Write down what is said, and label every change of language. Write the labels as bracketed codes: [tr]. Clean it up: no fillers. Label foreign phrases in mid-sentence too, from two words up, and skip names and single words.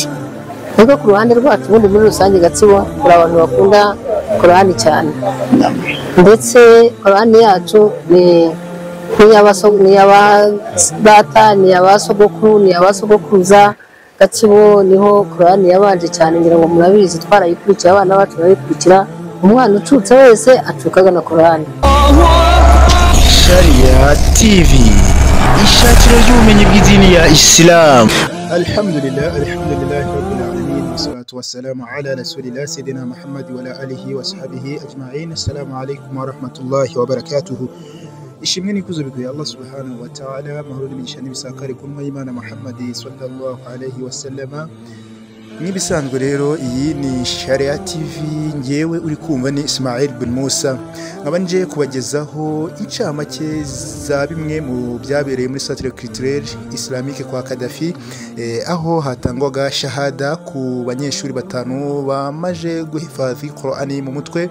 [rw] Twebwe ku ruhande rwacu ubundi muri rusange Gatsibo turi abantu bakunda Qur'ani cyane, ndetse Qur'ani yacu ni iy'abadata, ni iy'abasogokuru, ni iy'abasogokuruza. Gatsibo niho Qur'ani yabanje cyane, ngira ngo murabizi, twarayikurikiye, abana bacu barayikurikira. Umwana ucutse wese acukaga na Qur'ani. Sharia TV, ishakiro ry'ubumenyi bw'idini ya Islam. [ar] الحمد لله رب العالمين والصلاة والسلام على رسول الله سيدنا محمد وعلى آله وصحبه أجمعين. السلام عليكم ورحمة الله وبركاته. [rw] Ishimwe n'ikuzo biguye Allah [ar] سبحانه وتعالى, [rw] mahoro n'imigisha n'ibisakare ku ntumwa y'Imana Muhammad [ar] صلى الله عليه وسلم. [rw] Nk'ibisanzwe rero iyi ni Sharia TV, ngewe uri kumva ni Ismail bin Musa, nkaba nje kubagezaho incamake za bimwe mu byabereye muri Centre Culturel Islamique kwa Kadafi, aho hatangwaga shahada ku banyeshuri batanu bamaje guhifadhi Qur'ani mu mutwe.